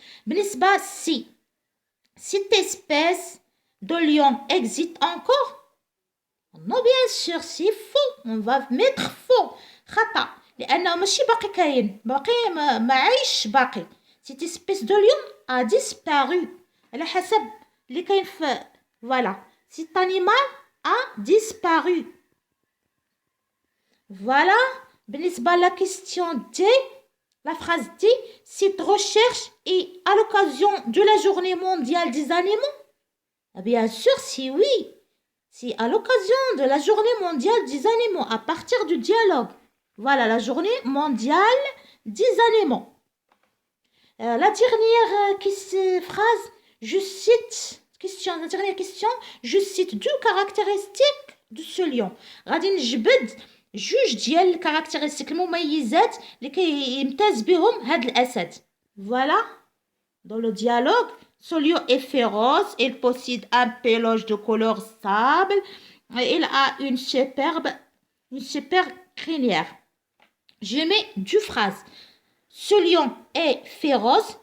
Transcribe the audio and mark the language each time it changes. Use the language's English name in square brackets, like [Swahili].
[Arabic] بالنسبة [French] si cette espèce de lion existe encore? Non, bien sûr, c'est faux. On va mettre faux. [Arabic] خطأ. لأنه ماشي باقي كاين. باقي ما عايش باقي. [French] Cette espèce de lion a disparu. [Arabic] على حسب اللي كاين في voilà. [French] Cet animal a disparu. Voilà. [Arabic] بالنسبة [French] à la question D, la phrase D, cette recherche est à l'occasion de la journée mondiale des animaux? Bien sûr, c'est oui. C'est à l'occasion de la journée mondiale des animaux, à partir du dialogue. Voilà, la journée mondiale des animaux. La dernière phrase, je cite, la dernière question, je cite deux caractéristiques de ce lion. [Arabic] غادي نجبد جوج ديال الكاركتيرستيك المميزات اللي كيمتاز بهم هاد الأسد. [French] Voilà, dans le dialogue, ce lion est féroce, il possède un pelage de couleur sable, et il a une superbe crinière. Je mets deux phrases. Ce lion est féroce.